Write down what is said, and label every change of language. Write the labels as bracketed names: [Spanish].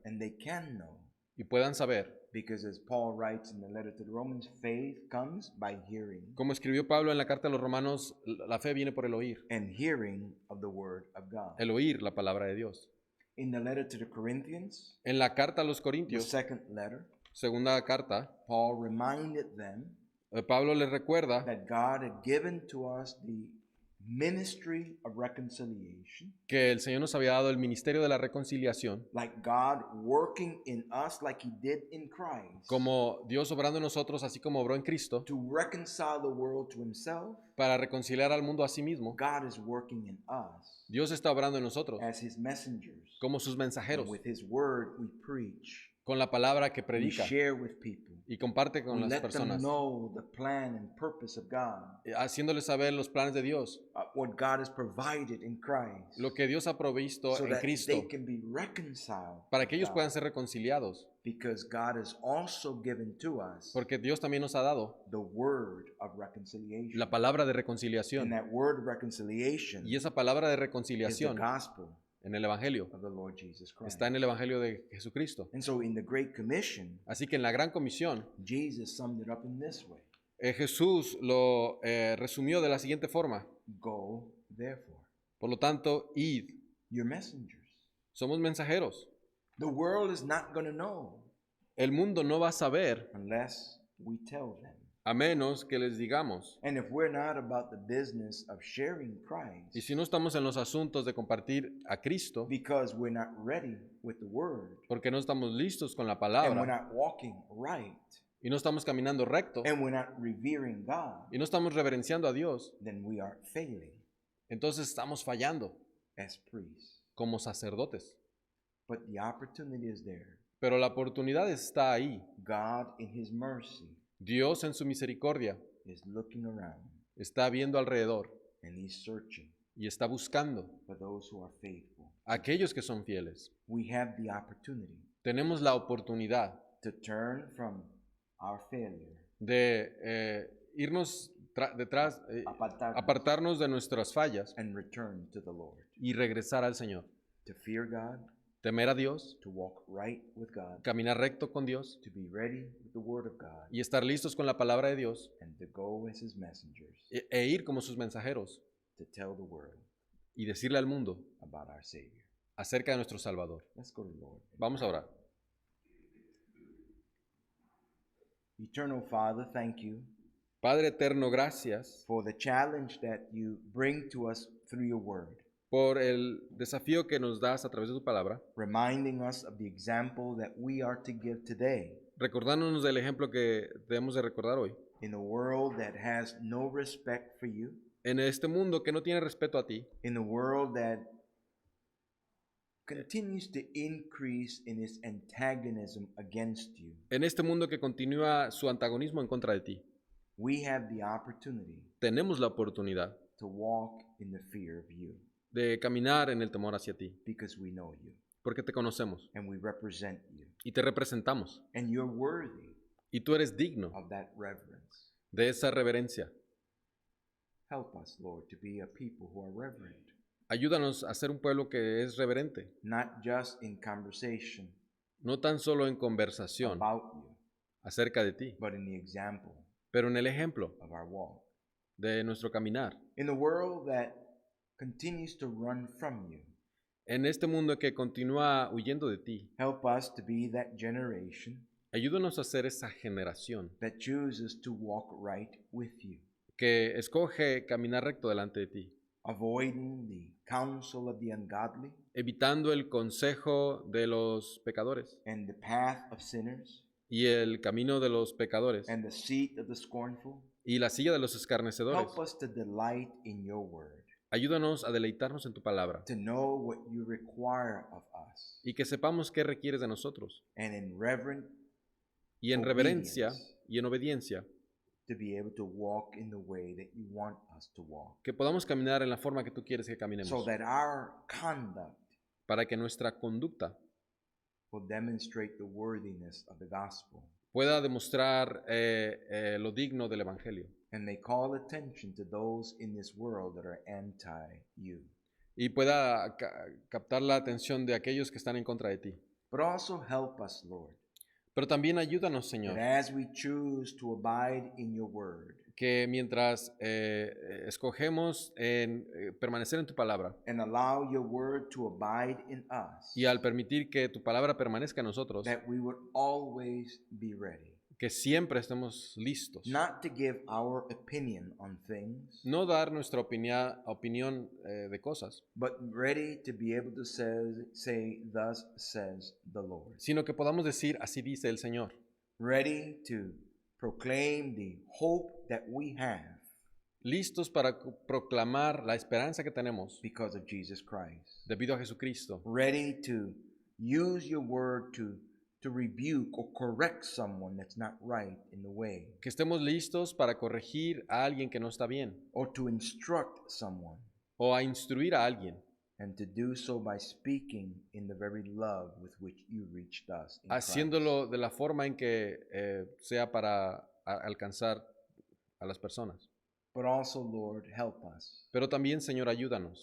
[English] and they can know. [Spanish] y puedan saber. [English] Because as Paul writes in the letter to the Romans, faith comes by hearing, [Spanish] Como escribió Pablo en la carta a los romanos, la fe viene por el oír, [English] and hearing of the Word of God. [Spanish] el oír la palabra de Dios. [English] In the letter to the Corinthians, [Spanish] En la carta a los [English] the [Spanish] Corintios, [English] second letter, [Spanish] segunda carta, [English] Paul reminded them [Spanish] Pablo les recuerda [English] that God had given to us the ministry of reconciliation, [Spanish] que el Señor nos había dado el ministerio de la reconciliación, [English] like God working in us like he did in Christ, [Spanish] como Dios obrando en nosotros, así como obró en Cristo, [English] to reconcile the world to himself. [Spanish] para reconciliar al mundo a sí mismo. [English] God is working in us [Spanish] Dios está obrando en nosotros [English] as his messengers. [Spanish] como sus mensajeros, [English] And with his word we preach, [Spanish] con la palabra que [English] we [Spanish] predica [English] share with people, [Spanish] y comparte con [English] we [Spanish] las [English] let them [Spanish] personas, [English] know the plan and purpose of God, [Spanish] haciéndoles saber los planes de Dios, [English] what God has provided in Christ, [Spanish] lo que Dios ha provisto [English] so [Spanish] en [English] that [Spanish] Cristo, [English] they can be reconciled [Spanish] para [English] with [Spanish] que ellos [English] God. [Spanish] puedan ser reconciliados, [English] Because God has also given to us [Spanish] porque Dios también nos ha dado [English] the word of reconciliation. [Spanish] la palabra de [English] And [Spanish] reconciliación, [English] that word of reconciliation [Spanish] y esa palabra de [English] is the [Spanish] reconciliación [English] gospel [Spanish] en el Evangelio [English] of the Lord Jesus Christ. [Spanish] está en el Evangelio de Jesucristo. [English] And so in the Great Commission, [Spanish] Así que en la Gran Comisión, [English] Jesus summed it up in this way. [Spanish] Jesús lo resumió de la siguiente forma: [English] Go, therefore. [Spanish] por lo tanto, id, [English] You're messengers. [Spanish] somos mensajeros. [English] The world is not going to know [Spanish] El mundo no va a saber [English] unless we tell them. [Spanish] a menos que les digamos. [English] And if we're not about the business of sharing Christ, [Spanish] Y si no estamos en los asuntos de compartir a Cristo, [English] because we're not ready with the word, [Spanish] porque no estamos listos con la [English] and we're [Spanish] palabra, [English] not walking right, [Spanish] y no estamos caminando recto, [English] and we're not revering God, [Spanish] y no estamos reverenciando a Dios, [English] then we are failing [Spanish] entonces estamos fallando [English] as priests. [Spanish] como sacerdotes. [English] But the opportunity is there. [Spanish] Pero la oportunidad está ahí. [English] God, in his mercy, [Spanish] Dios en su misericordia [English] is looking around [Spanish] está viendo alrededor [English] and he's searching [Spanish] y está buscando [English] for those who are faithful. [Spanish] a aquellos que son fieles. [English] We have the opportunity [Spanish] Tenemos la oportunidad [English] to turn from our failure, [Spanish] de irnos detrás, apartarnos de nuestras fallas [English] and return to the Lord, [Spanish] y regresar al Señor. [English] to fear God, [Spanish] Temer a Dios, [English] to walk right with God, [Spanish] caminar recto con Dios [English] to be ready with the word of God, [Spanish] y estar listos con la palabra de Dios [English] and to go as his messengers [Spanish] e ir como sus mensajeros [English] to tell the world [Spanish] y decirle al mundo [English] about our Savior. [Spanish] acerca de nuestro Salvador. [English] Let's go to the Lord. [Spanish] Vamos a orar. [English] Eternal Father, thank you [Spanish] Padre eterno, gracias [English] for the challenge that you bring to us through your word, [Spanish] por el desafío que nos das a través de tu palabra, [English] reminding us of the example that we are to give today [Spanish] recordándonos del ejemplo que debemos de recordar hoy. [English] in a world that has no respect for you, [Spanish] En este mundo que no tiene respeto a ti, [English] in a world that continues to increase in its antagonism against you. [Spanish] en este mundo que continúa su antagonismo en contra de ti, [English] We have the opportunity [Spanish] tenemos la oportunidad [English] to walk in the fear of you [Spanish] de caminar en el temor hacia ti, [English] because we know you [Spanish] porque te conocemos [English] and we represent you, [Spanish] y te representamos, [English] and you're worthy [Spanish] y tú eres digno [English] of that reverence. [Spanish] de esa reverencia. [English] Help us, Lord, to be a people who are reverent, [Spanish] Ayúdanos a ser un pueblo que es reverente, [English] not just in conversation [Spanish] no tan solo en conversación [English] about you, [Spanish] acerca de ti, [English] but in the example [Spanish] pero en el ejemplo [English] of our walk. [Spanish] de nuestro caminar. [English] In a world that continues to run from you, [Spanish] En este mundo que continúa huyendo de ti, [English] help us to be that generation [Spanish] ayúdanos a ser esa generación [English] that chooses to walk right with you, [Spanish] que escoge caminar recto delante de ti, [English] avoiding the counsel of the ungodly [Spanish] evitando el consejo de los pecadores [English] and the path of sinners [Spanish] y el camino de los pecadores [English] and the seat of the scornful. [Spanish] y la silla de los escarnecedores. [English] Help us to delight in your word, [Spanish] Ayúdanos a deleitarnos en tu palabra [English] to know what you require of us, [Spanish] y que sepamos qué requieres de nosotros [English] and in reverent [Spanish] y en reverencia [English] obedience, [Spanish] y en obediencia [English] to be able to walk in the way that you want us to walk, [Spanish] que podamos caminar en la forma que tú quieres que caminemos, [English] so that our conduct [Spanish] para que nuestra conducta [English] will demonstrate the worthiness of the gospel [Spanish] pueda demostrar lo digno del Evangelio [English] and may call attention to those in this world that are anti you. [Spanish] y pueda captar la atención de aquellos que están en contra de ti. [English] But also help us, Lord, [Spanish] Pero también ayúdanos, [English] that [Spanish] Señor, [English] as we choose to abide in your word [Spanish] que mientras escogemos permanecer en tu palabra [English] and allow your word to abide in us, [Spanish] y al permitir que tu palabra permanezca en nosotros, [English] that we would always be ready, [Spanish] que siempre estemos listos. [English] not to give our opinion on things, [Spanish] No dar nuestra opinión de cosas, [English] but ready to be able to say, thus says the Lord. [Spanish] sino que podamos decir, así dice el Señor. [English] Ready to proclaim the hope that we have [Spanish] Listos para proclamar la esperanza que tenemos [English] because of Jesus Christ. [Spanish] debido a Jesucristo. [English] Ready to use your word to rebuke or correct someone that's not right in the way, [Spanish] Que estemos listos para corregir a alguien que no está bien [English] or to instruct someone, [Spanish] o a instruir a alguien, [English] and to do so by speaking in the very love with which you reached us in [Spanish] haciéndolo de la forma en que sea para alcanzar a las personas. [English] Christ. But also, Lord, help us [Spanish] Pero también, Señor, ayúdanos,